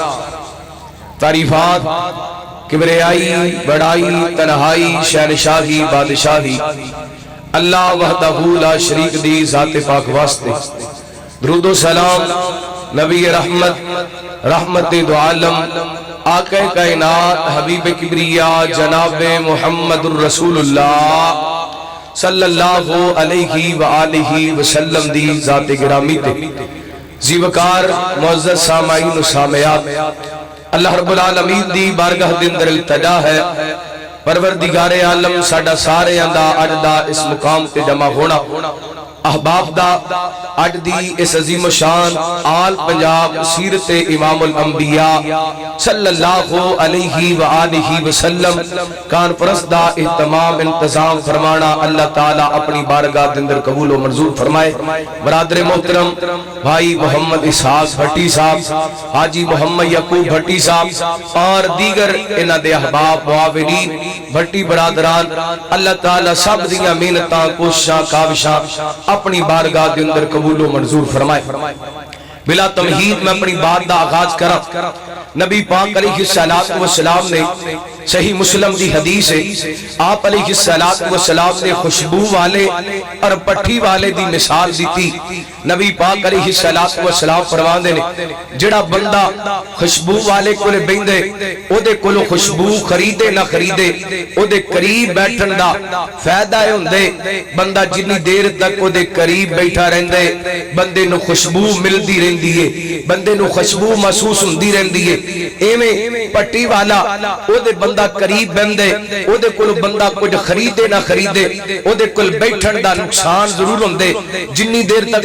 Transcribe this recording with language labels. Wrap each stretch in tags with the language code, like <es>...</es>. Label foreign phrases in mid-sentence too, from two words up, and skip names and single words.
<pa>تعریفات کبریائی بڑائی تنہائی شہنشاہی بادشاہی اللہ</pa> <ar>وحدہ لا شریک</ar> <pa>دی ذات پاک واسطے درود و سلام نبی رحمت رحمت دو عالم آقا کائنات حبیب کبریاء جناب محمد الرسول اللہ</pa> <ar>صلی اللہ علیہ وآلہ وسلم</ar> <pa>دی ذات گرامی تے زیوکار معزز سامعین و سامعات اللہ رب العالمین دی بارگاہ دے اندر التجا ہے پروردگار عالم ساڈا سارے اندہ اجدہ اس مقام تے جمع ہونا احباب دا اج دی اس عظیم شان آل پنجاب سیرت امام الانبیاء</pa> <ar>صلی اللہ علیہ وآلہ</ar> <pa>وسلم کانفرنس دا اہتمام انتظام فرمانا اللہ تعالیٰ اپنی بارگاہ اندر قبول و منظور فرمائے برادر محترم بھائی محمد اسحاق بھٹی صاحب حاجی محمد یعقوب بھٹی صاحب اور دیگر انہ دے احباب معاونین بھٹی برادران اللہ تعالیٰ سب دیاں محنتاں کوششاں کاوشاں اپنی بارگاہ دے اندر قبول و منظور فرمائے بلا تمہید میں اپنی بات دا آغاز کرا نبی پاک</pa> <ar>علیہ السلام</ar> <pa>نے صحیح مسلم دی حدیث ہے آپ</pa> <ar>علیہ السلام</ar> <pa>نے خوشبو والے اور پٹھی والے دی مثال دیتی نبی پاک</pa> <ar>علیہ السلام</ar> <pa>فرماندے نے جڑا بندہ خوشبو والے کولے بیندے او دے کولو خوشبو خریدے نہ خریدے او دے قریب بیٹھن دا فائدہ ہے ہوندے بندہ جتنی دیر تک او دے قریب بیٹھا رہندے بندے نو خوشبو ملدی رہندی ہے بندے نو خوشبو محسوس ہوندی رہندی ہے ایویں پٹی والا او دے بندہ قریب بندے او دے کول بندہ کچھ خریدے نہ خریدے او دے کول بیٹھن دا نقصان ضرور ہوندے جنی دیر تک</pa>